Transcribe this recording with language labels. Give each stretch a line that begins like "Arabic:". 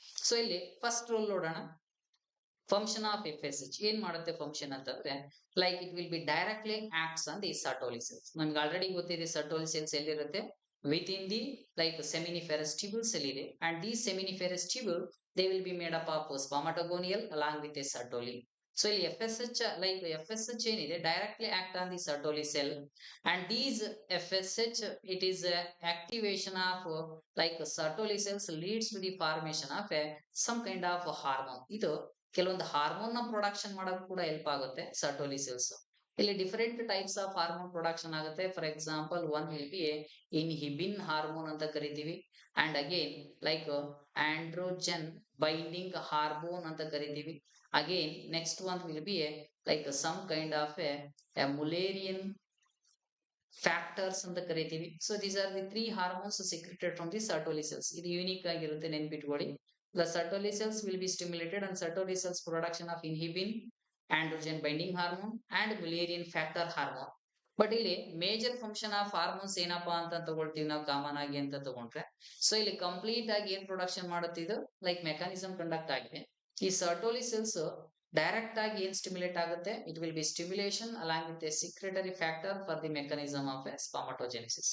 English: so
Kannada: ಇಲ್ಲಿ first rule ನೋಡೋಣ.
English: Function of F S H ಏನ್ ಮಾಡುತ್ತೆ function ಅಂತಂದ್ರೆ like it will be directly acts on the Sertoli cells.
Kannada: ನಮ್ಗೆ ಆಲ್ರೆಡಿ ಗೊತ್ತಿದೆ ಸರ್ಟೋಲಿ ಸೆಲ್ಸ್ ಎಲ್ಲಿರುತ್ತೆ ವಿತ್ ಇನ್ ದಿ ಲೈಕ್ ಸೆಮಿನಿಫೆರಸ್ ಟ್ಯೂಬಲ್ಸ್ ಅಲ್ಲಿ ಇದೆ and the ಸೆಮಿನಿಫೆರಸ್ tubal
English: they will be made up of spermatogonial along with a sertoli. So FSH like FSH
Kannada: ಏನಿದೆ
English: directly act on the sertoli cell and these FSH it is a activation of like sertoli cells leads to the formation of a some kind of hormone.
Kannada: ಇದು ಕೆಲವೊಂದು hormone ನ production ಮಾಡೋಕೆ ಕೂಡ help ಆಗುತ್ತೆ ಸರ್ಟೋಲಿ cells. ಇಲ್ಲಿ different types of hormone production ಆಗುತ್ತೆ. For example one will be ಇನ್ಹಿಬಿನ್ hormone ಅಂತ ಕರಿತೀವಿ and again like androgen binding hormone ಅಂತ ಕರಿತೀವಿ. Again next one will be like some kind of A ಮುಲೇರಿಯನ್ factors ಅಂತ ಕರಿತೀವಿ.
English: So these are the 3 hormones secreted from the Sertoli cells.
Kannada: ಇದು unique ಆಗಿರುತ್ತೆ, ನೆನ್ಪಿಟ್ಕೊಳ್ಳಿ.
English: The Sertoli cells will be stimulated and Sertoli cells production of inhibin, androgen binding hormone and Mullerian factor hormone.
Kannada: But ಇಲ್ಲಿ major function of hormones ಏನಪ್ಪಾ ಅಂತ ತಗೊಳ್ತೀವಿ ನಾವು common ಆಗಿ ಅಂತ ತಗೊಂಡ್ರೆ. ಸೊ ಇಲ್ಲಿ ಕಂಪ್ಲೀಟ್ ಆಗಿ ಏನ್ ಪ್ರೊಡಕ್ಷನ್ ಮಾಡುತ್ತಿದ್ದು ಲೈಕ್ ಮೆಕ್ಯಾನಿಸಮ್ ಕಂಡಕ್ಟ್ ಆಗಿದೆ.
English: ಈ Sertoli cells
Kannada: ಡೈರೆಕ್ಟ್ ಆಗಿ ಏನ್ ಸ್ಟಿಮ್ಯುಲೇಟ್ ಆಗುತ್ತೆ
English: It will be stimulation along with a secretory factor for the mechanism of spermatogenesis.